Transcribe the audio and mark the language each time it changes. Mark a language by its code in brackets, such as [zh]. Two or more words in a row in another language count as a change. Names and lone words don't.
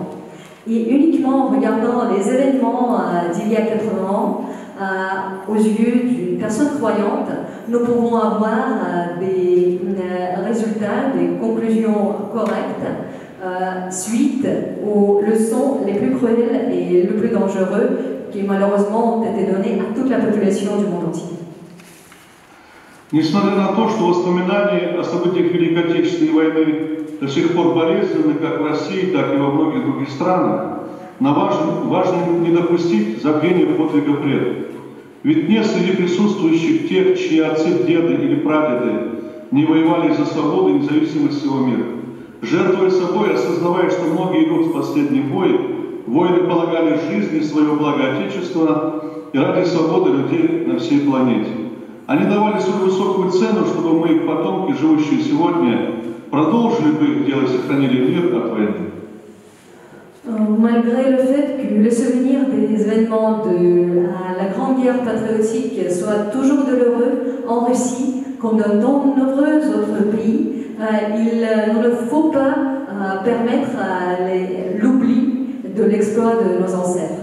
[fr] Et uniquement en regardant les événements d'il y a 80 ans, aux yeux d'une personne croyante, nous pourrons avoir des résultats, des conclusions correctes suite aux leçons les plus cruelles et les plus dangereuses qui malheureusement ont été données à toute la population du monde entier. [ru] Несмотря на то, что воспоминания о событиях Великой Отечественной войны до сих пор болезненны как в России, так и во многих других странах, но важно не допустить забвения подвига предков. Ведь нет среди присутствующих тех, чьи отцы, деды или прадеды не воевали за свободу и независимость всего мира. Жертвуя собой, осознавая, что многие идут в последний бой, воины полагали жизни своего блага Отечества и ради свободы людей на всей планете. Они давали свою высокую цену, чтобы мы, их потомки, живущие сегодня, продолжили бы их дело и сохранили мир от войны. [fr] Malgré le fait que le souvenir des événements de la Grande Guerre patriotique soit toujours douloureux en Russie, comme dans de nombreux autres pays, il ne faut pas permettre l'oubli de l'exploit de nos ancêtres.